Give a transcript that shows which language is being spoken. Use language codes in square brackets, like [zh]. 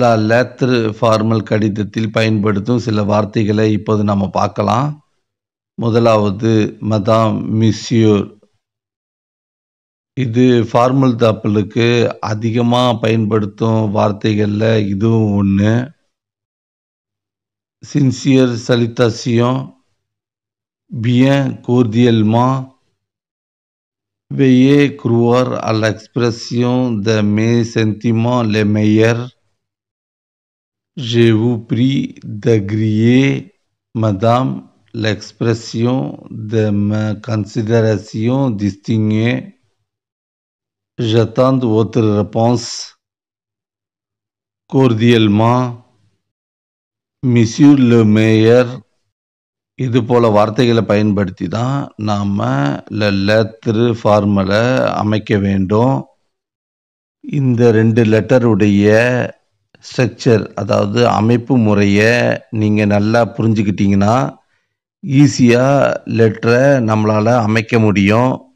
[ta] Letter formal கடிதத்தில் பயன்படுத்தும் சில வார்த்தைகளை இப்போது நம்ம பார்க்கலாம். முதலாவது மதாம், மிஸ்யூர். இது ஃபார்மல் தப்பலுக்கு அதிகமாக பயன்படுத்தும் வார்த்தைகளில் இதுவும் ஒன்று. [fr] சின்சியர் சலிட்டாசியோன், பியன் கோர்டியல்மா, veuillez croire à l'expression de mes sentiments les meilleurs. Je vous prie d'agréer, madame, l'expression de ma considération distinguée. J'attends votre réponse. Cordialement, Monsieur le Maire. [ta] இது போல் வார்த்தைகளை பயன்படுத்தி தான் நாம் லெட்டர் ஃபார்மலை அமைக்க வேண்டும். இந்த 2 லெட்டருடைய ஸ்ட்ரக்சர் அதாவது அமைப்பு முறையை நீங்கள் நல்லா புரிஞ்சுக்கிட்டிங்கன்னா ஈஸியாக லெட்டரை நம்மளால் அமைக்க முடியும்.